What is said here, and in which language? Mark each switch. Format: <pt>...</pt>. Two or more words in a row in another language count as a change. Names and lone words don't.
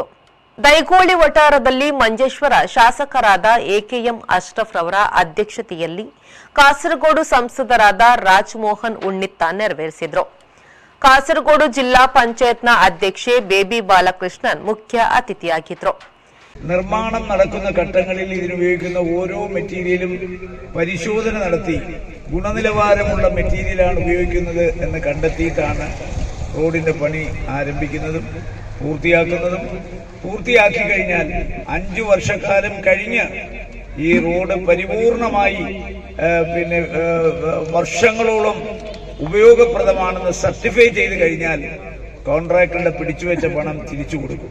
<kn>ದೈಗೋಳಿ ವಟಾರದಲ್ಲಿ ಮಂಜೇಶ್ವರ ಶಾಸಕರಾದ ಎಕೆಎಂ ಅಶ್ರಫ್ ರವರ ಅಧ್ಯಕ್ಷತೆಯಲ್ಲಿ ಕಾಸರಗೋಡು ಸಂಸದರಾದ ರಾಜಮೋಹನ್ ಉಣ್ಣಿತ್ತ ನೆರವೇರಿಸಿದರು. ಕಾಸರಗೋಡು ಜಿಲ್ಲಾ ಪಂಚಾಯತ್ನ ಅಧ್ಯಕ್ಷೆ ಬೇಬಿ ಬಾಲಕೃಷ್ಣನ್ ಮುಖ್ಯ ಅತಿಥಿಯಾಗಿದ್ದರು.</kn> <ml>നിർമ്മാണം നടക്കുന്ന ഘട്ടങ്ങളിൽ ഇതിനുപയോഗിക്കുന്ന ഓരോ മെറ്റീരിയലും പരിശോധന നടത്തി ഗുണനിലവാരമുള്ള മെറ്റീരിയലാണ് ഉപയോഗിക്കുന്നത് എന്ന് കണ്ടെത്തിയിട്ടാണ് റോഡിന്റെ പണി ആരംഭിക്കുന്നതും പൂർത്തിയാക്കുന്നതും. പൂർത്തിയാക്കി കഴിഞ്ഞാൽ 5 വർഷക്കാലം കഴിഞ്ഞ് ഈ റോഡ് പരിപൂർണമായി വർഷങ്ങളോളം ഉപയോഗപ്രദമാണെന്ന് സർട്ടിഫൈ ചെയ്ത് കഴിഞ്ഞാൽ കോൺട്രാക്ടറുടെ പിടിച്ചുവെച്ച പണം തിരിച്ചു കൊടുക്കും.</ml>